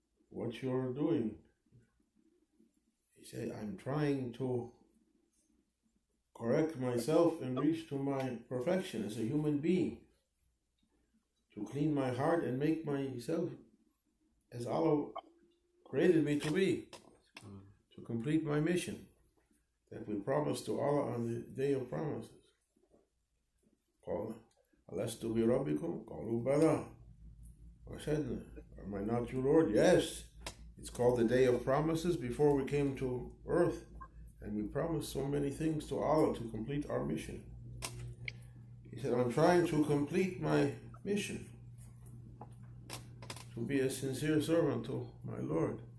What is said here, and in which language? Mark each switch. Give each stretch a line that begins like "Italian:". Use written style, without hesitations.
English: What you're doing? He said, I'm trying to correct myself and reach to my perfection as a human being, to clean my heart and make myself as Allah created me to be, to complete my mission that we promised to Allah on the day of promises.
Arabic: قال ألست بربكم قالوا بلى وشهدنا.
English: Am I not your Lord? Yes. It's called the day of promises before we came to earth, and we promised so many things to Allah to complete our mission. He said, I'm trying to complete my mission, to be a sincere servant to my Lord.